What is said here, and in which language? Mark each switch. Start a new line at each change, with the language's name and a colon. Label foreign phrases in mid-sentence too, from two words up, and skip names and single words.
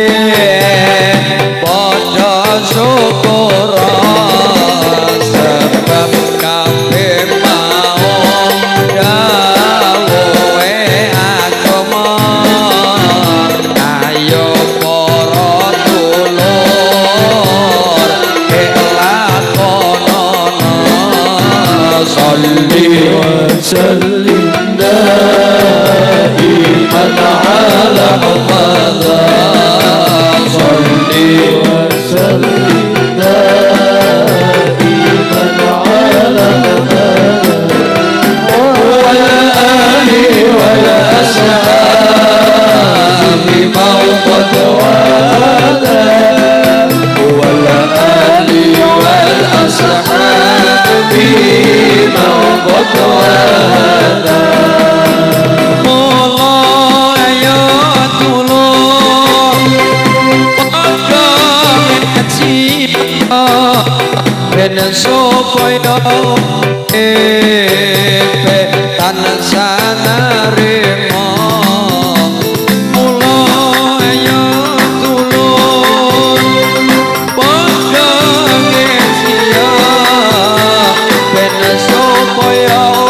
Javanese: padha syukura sebab kabeh mau dawuhe agama ayo para dulur lakonana
Arabic: صل وسلم دائما على محمد صل وسلم دائما على محمد وآله والأصحاب من قد وحدا وآله والأصحاب من قد وحدا
Javanese: ben supaya epe tansah narema mula ya tulung padha ngesia ben supaya